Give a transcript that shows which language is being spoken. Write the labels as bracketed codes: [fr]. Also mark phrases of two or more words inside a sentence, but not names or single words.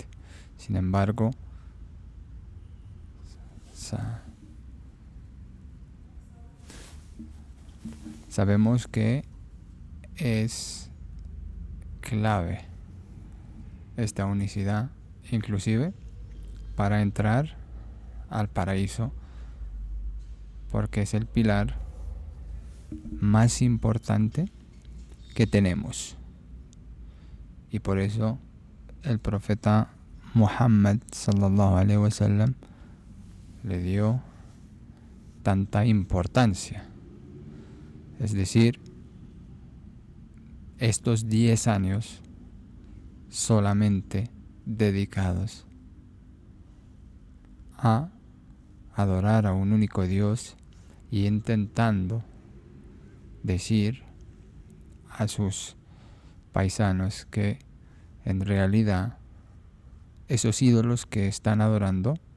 [es] Sin embargo, sabemos que es clave esta unicidad, inclusive para entrar al paraíso, porque es el pilar más importante que tenemos. Y por eso el profeta Muhammad [ar] صلى الله عليه وسلم [es] le dio tanta importancia. Es decir, estos 10 años solamente dedicados a adorar a un único Dios y intentando decir a sus paisanos que en realidad esos ídolos que están adorando